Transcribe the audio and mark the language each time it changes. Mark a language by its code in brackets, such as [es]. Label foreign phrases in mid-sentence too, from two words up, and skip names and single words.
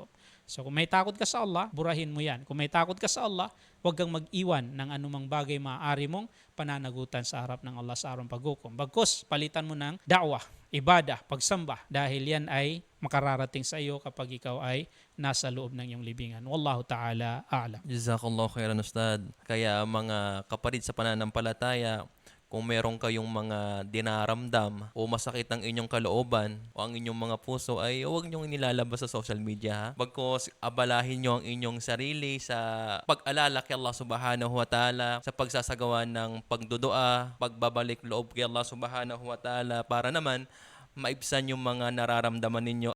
[tl] So kung may takot ka sa Allah, burahin mo yan. Kung may takot ka sa Allah, huwag kang mag-iwan ng anumang bagay maaari mong pananagutan sa harap ng Allah sa araw ng paghukom. Bagkus, palitan mo ng da'wah, ibada, pagsamba, dahil yan ay makararating sa iyo kapag ikaw ay nasa loob ng iyong libingan. [ar] والله تعالى أعلم. جزاك الله خيرا أستاذ. [tl] Kaya mga kapatid sa pananampalataya, kung meron kayong mga dinaramdam o masakit ang inyong kalooban o ang inyong mga puso, ay huwag niyong nilalabas sa [en] social media, [tl] ha? Bagkos abalahin niyo ang inyong sarili sa pag-alala kay Allah [ar] سبحانه وتعالى, [tl] sa pagsasagawa ng pagdudua, pagbabalik loob kay Allah [ar] سبحانه وتعالى, [tl] para naman maibsan yung mga nararamdaman ninyo.